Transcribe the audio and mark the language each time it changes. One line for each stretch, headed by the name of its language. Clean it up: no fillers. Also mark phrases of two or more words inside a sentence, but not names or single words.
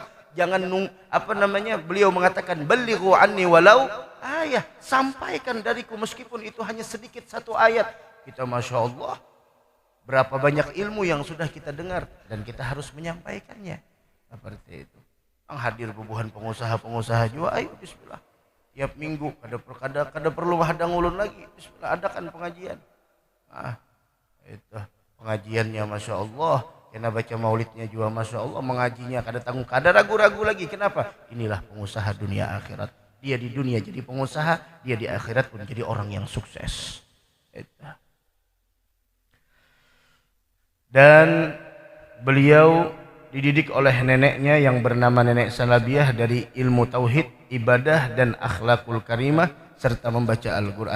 Indonesian: Jangan beliau mengatakan,
Arabic: بلغوا عني ولو آية,
Indonesian: sampaikan dariku meskipun itu hanya sedikit satu ayat. Kita
Arabic: ما شاء الله,
Indonesian: berapa banyak ilmu yang sudah kita dengar dan kita harus menyampaikannya. Seperti itu.
Banjar: Hadir bubuhan pengusaha-pengusaha juga, ayo bismillah. Tiap minggu kada perlu hadang ulun lagi, bismillah, adakan pengajian. Itu pengajiannya
Arabic: ما شاء الله.
Banjar: Kena baca maulidnya juga
Arabic: ما شاء الله,
Banjar: mengajinya kada tanggung, kada ragu-ragu lagi. Kenapa?
Indonesian: Inilah pengusaha dunia akhirat. Dia di dunia jadi pengusaha, dia di akhirat pun jadi orang yang sukses. Dan beliau dididik oleh neneknya yang bernama Nenek Salabiah dari ilmu tauhid, ibadah dan
Arabic: الأخلاق الكريمة
Indonesian: serta membaca Al-Quran.